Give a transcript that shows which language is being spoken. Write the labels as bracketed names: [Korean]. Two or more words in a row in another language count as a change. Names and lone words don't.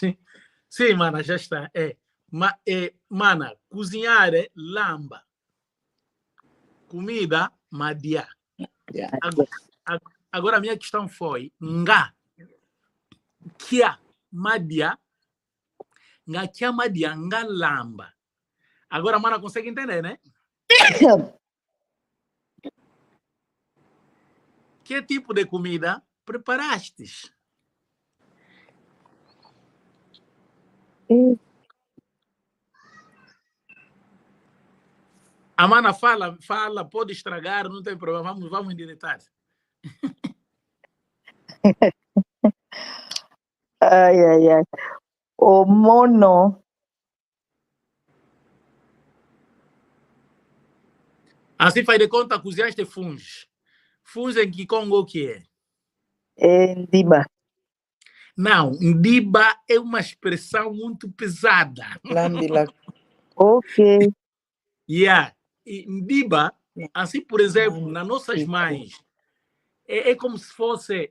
[Portuguese] Sim, mana, já está. Mana, cozinhar é lamba. Comida, madia. Agora a minha questão foi nga. [Kongo] Kia madia. Nga kia madia, nga lamba. [Portuguese] Agora, mana, consegue entender, né? Que tipo de comida preparastes? A mana fala, pode estragar, não tem problema, vamos endireitar. Ai. [Kongo] O mono. [Portuguese] Assim faz de conta, cozinhaste funge. Funge em Kikongo o que é? É ndiba. Não, ndiba é uma expressão muito pesada. [Kongo] Lambila. [Portuguese] Ok. Yeah. E ndiba, assim, por exemplo, nas nossas mães, é como se fosse...